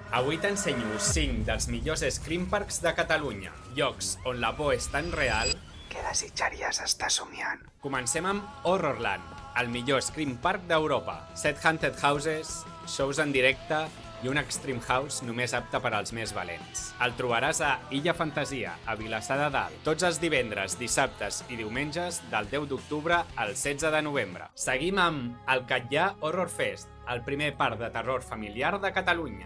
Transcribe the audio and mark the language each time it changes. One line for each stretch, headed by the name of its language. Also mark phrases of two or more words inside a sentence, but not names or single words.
Catalan: Avui t'ensenyo 5 dels millors
English: Scream Parks
Catalan: de Catalunya, llocs on la por és tan real que desitjaries estar somiant. Comencem amb Horrorland, el millor
English: Scream Park
Catalan: d'Europa. 7
English: haunted houses,
Catalan: shows en directe i un
English: Extreme House
Catalan: només apte per als més valents. El trobaràs a Illa Fantasia, a Vilassar de Dalt, tots els divendres, dissabtes i diumenges del 10 d'octubre al 16 de novembre. Seguim amb el Catllà Horror Fest, el primer parc de terror familiar de Catalunya.